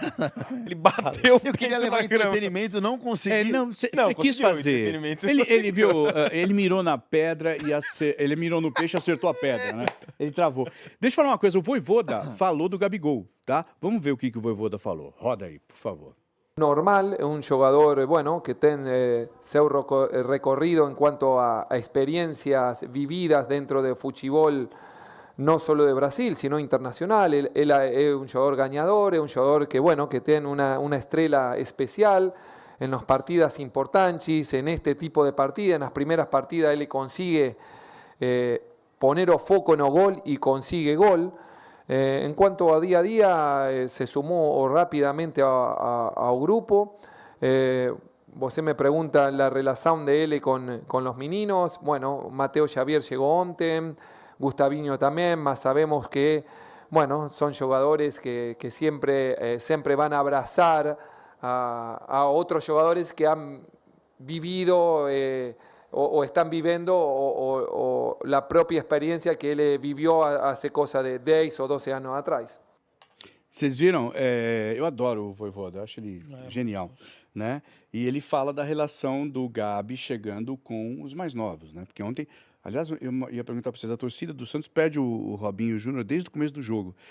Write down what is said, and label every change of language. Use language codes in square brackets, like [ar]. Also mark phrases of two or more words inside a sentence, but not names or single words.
[pt] Ele bateu. Eu queria levar entretenimento, não consegui. É, não, você Não, quis conseguiu, fazer. entretenimento. Ele viu, ele mirou na pedra e ele mirou no peixe e acertou a pedra, né? Ele travou. Deixa eu falar uma coisa, o Vojvoda falou do Gabigol, tá? Vamos ver o que o Vojvoda falou. Roda aí, por favor. [es] Normal, es un jugador bueno que tiene seu recorrido en cuanto a experiencias vividas dentro de fútbol, no solo de Brasil, sino internacional. Él es un jugador ganador, es un jugador que, bueno, que tiene una estrella especial en las partidas importantes, en este tipo de partidas, en las primeras partidas él consigue poner [pt] o foco [es] en el gol y consigue gol. En cuanto a día, se sumó rápidamente ao grupo. Você me pregunta la relación de él con los meninos. Bueno, Mateo Xavier llegó ontem, Gustavinho también, mas sabemos que bueno, son jugadores que siempre van a abrazar a otros jugadores que han vivido o están viviendo o la propia experiencia que ele vivió hace cosa de 10 [pt] ou 12 anos atrás. Vocês viram? Eu adoro o Vojvoda, eu acho ele genial, né? E ele fala da relação do Gabi chegando com os mais novos, né? Porque ontem, aliás, eu ia perguntar para vocês, a torcida do Santos pede o Robinho Júnior desde o começo do jogo.